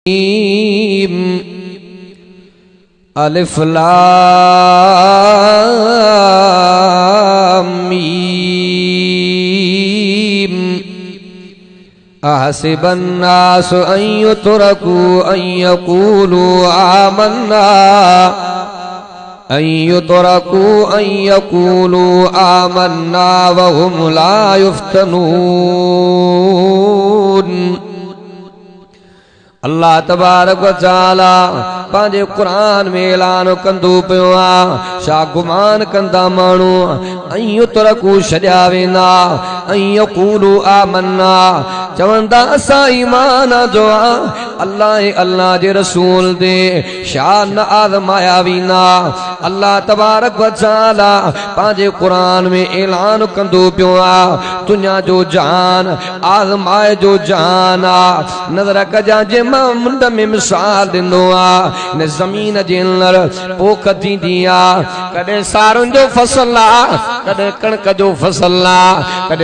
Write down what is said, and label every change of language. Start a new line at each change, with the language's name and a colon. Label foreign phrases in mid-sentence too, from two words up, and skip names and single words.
Arabic: ألف لام ميم أحسب الناس أن يتركوا أن يقولوا آمنا وهم لا يفتنون. الله تبارك و تعالى
Sindhi: पांजे कुरान में ऐलान कंदो पियो आ छा गुमान कंदा माण्हू
Arabic: أن يتركوا
Sindhi: छॾिया वेंदा
Arabic: أن يقولوا آمنا
Sindhi: चवंदा असां ईमान जो आ अल्लाह अल्लाह जे रसूल दे छा न आज़माया वेंदा।
Arabic: الله تبارك و تعالى
Sindhi: पांजे कुरान में ऐलान कंदो पियो आ दुनिया जो जान आज़माए जो जान आ नज़र कजा जे मुंड में मिसाल दिनो आ न ज़मीन जे अंदर पोख थींदी आ कॾहिं सारुनि जो फसल आ कॾहिं कणक जो फसल आ कॾहिं